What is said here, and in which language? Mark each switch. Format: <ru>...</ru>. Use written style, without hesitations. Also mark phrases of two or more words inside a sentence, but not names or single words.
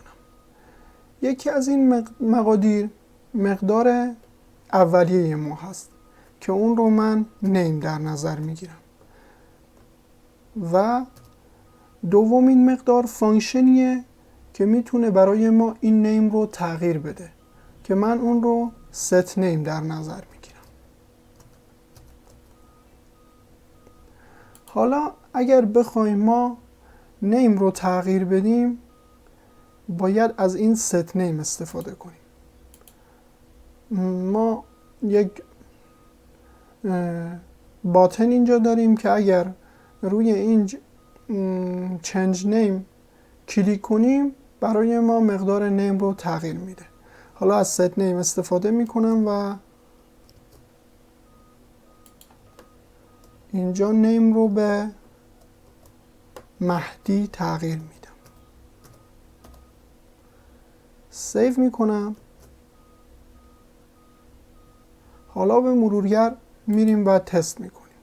<fa>یکی از این مقادیر مقدار اولیه ما هست که اون رو من نیم در نظر میگیرم و دومین مقدار فانکشنیه که میتونه برای ما این نیم رو تغییر بده که من اون رو set name در نظر میگیرم. حالا اگر بخوایم ما نیم رو تغییر بدیم باید از این set name استفاده کنیم. ما یک باتن اینجا داریم که اگر روی این change name کلیک کنیم برای ما مقدار نیم رو تغییر میده. حالا از set name استفاده میکنم و اینجا نیم رو به مهدی تغییر میدم. سیو میکنم. حالا به مرورگر میریم و تست میکنیم.</fa>